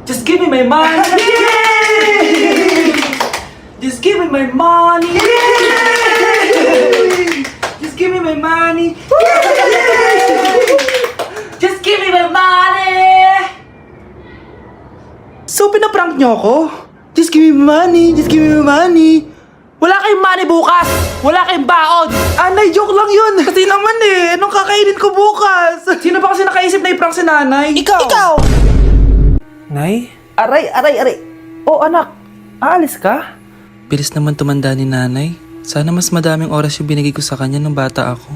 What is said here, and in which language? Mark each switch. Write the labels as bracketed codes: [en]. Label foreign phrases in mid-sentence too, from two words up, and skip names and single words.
[en] Just give me my money. Just give me my money. Just give me my money. Just give me my money. So, [tl] pinaprank nyo ako? [en] Just give me money, just give me money. [tl] Wala kayong money bukas. Wala kayong baon. Anay, joke lang yun. Kasi naman anong kakainin ko bukas? Sino ba kasi nakaisip na i-prank si nanay? Ikaw! Nay, Aray. oh anak, aalis ka? Bilis naman tumanda ni nanay. Sana mas madaming oras yung binigay ko sa kanya nung bata ako.